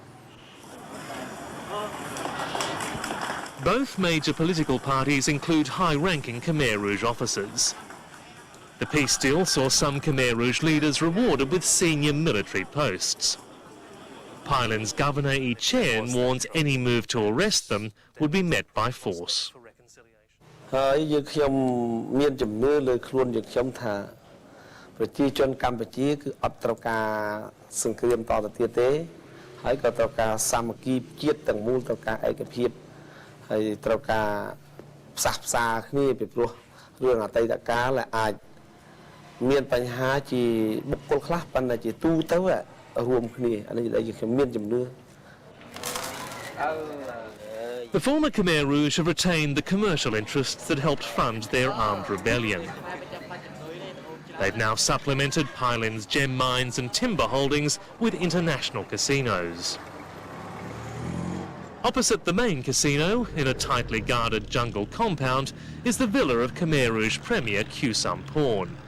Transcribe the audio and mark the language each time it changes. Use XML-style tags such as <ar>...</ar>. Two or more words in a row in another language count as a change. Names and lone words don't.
<en>Both major political parties include high-ranking Khmer Rouge officers. The peace deal saw some Khmer Rouge leaders rewarded with senior military posts. Thailand's Governor Yi Chen warns any move to arrest them would be met by force.</en> <km>ហើយយើងខ្ញុំមានជំនឿលើខ្លួនយើងខ្ញុំថាប្រជាជនកម្ពុជាគឺអត់ត្រូវការសង្គ្រាមតទៅទៀតទេហើយក៏ត្រូវការសាមគ្គីជាតិទាំងមូលត្រូវការឯកភាពហើយត្រូវការផ្សះផ្សាគ្នាពីព្រោះរឿងអតីតកាលអាចមានបញ្ហាជាបុគ្គលខ្លះប៉ុន្តែជាទូទៅរួមគ្នាអានេះដែលខ្ញុំមានជំនឿ</km> <en>The former Khmer Rouge have retained the commercial interests that helped fund their armed rebellion. They've now supplemented Pailin's gem mines and timber holdings with international casinos. Opposite the main casino, in a tightly guarded jungle compound, is the villa of Khmer Rouge Premier Khieu Samphan.</en>